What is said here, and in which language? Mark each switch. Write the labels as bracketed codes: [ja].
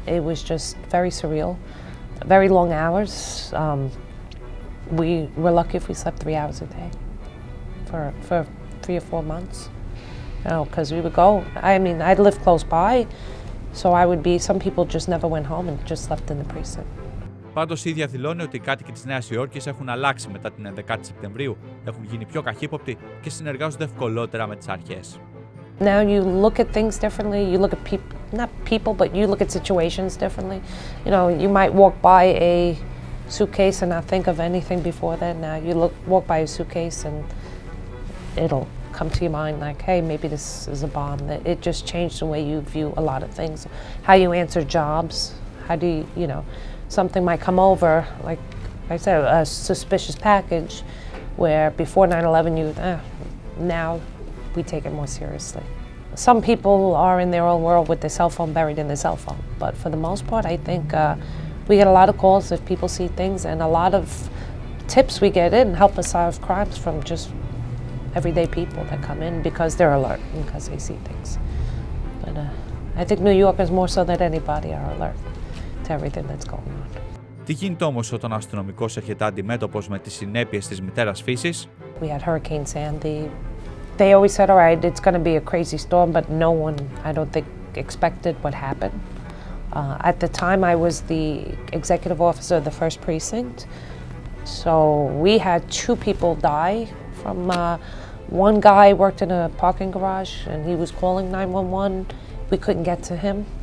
[en] It was just very surreal, very long hours. We were lucky if we slept 3 hours a day for 3 or 4 months. Because we would go, I lived close by, so some people just never went home and just slept in the precinct. [el] Πάντως η ίδια δηλώνει ότι οι κάτοικοι της Νέας Υόρκης έχουν αλλάξει μετά την 11η Σεπτεμβρίου, έχουν γίνει πιο καχύποπτοι και συνεργάζονται ευκολότερα με τις αρχές. [en] Now you look at things differently, you look at not people, but you look at situations differently. You might walk by a suitcase and not think of anything before that. Now you walk by a suitcase and come to your mind, like, hey, maybe this is a bomb. It just changed the way you view a lot of things, how you answer jobs, how do you know, something might come over, like I said, a suspicious package, where before 9/11 now we take it more seriously. Some people are in their own world with their cell phone buried in their cell phone, but for the most part, I think we get a lot of calls if people see things, and a lot of tips we get in help us solve crimes from just everyday people that come in because they're alert and because they see things. But I think New Yorkers more so than anybody are alert to everything that's going on. [el] Τι γίνεται όμως όταν ο αστυνομικός έρχεται αντιμέτωπος με τις συνέπειες της μητέρας φύσης? [en] We had Hurricane Sandy. They always said, all right, it's going to be a crazy storm, but no one, I don't think, expected what happened. At the time, I was the executive officer of the first precinct. So we had 2 people die from, one guy worked in a parking garage and he was calling 911. We couldn't get to him.